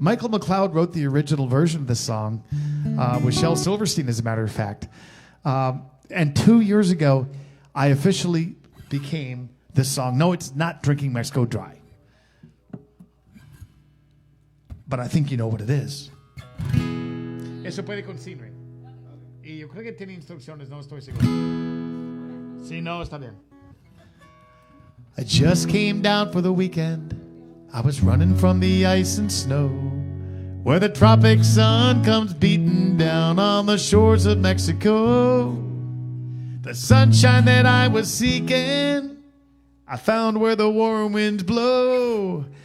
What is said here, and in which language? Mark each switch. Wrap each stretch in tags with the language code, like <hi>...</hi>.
<en>Michael McLeod wrote the original version of this song with Shel Silverstein, as a matter of fact. And 2 years ago, I officially became this song. No, it's not Drinking Mexico Dry. But I think you know what it is.</en> <es>Eso puede con Scenery. Y yo creo que tiene instrucciones, no estoy seguro. Si no, está bien.</es> <en>I just came down for the weekend. I was running from the ice and snow, where the tropic sun comes beating down on the shores of Mexico. The sunshine that I was seeking, I found where the warm winds blow.</en>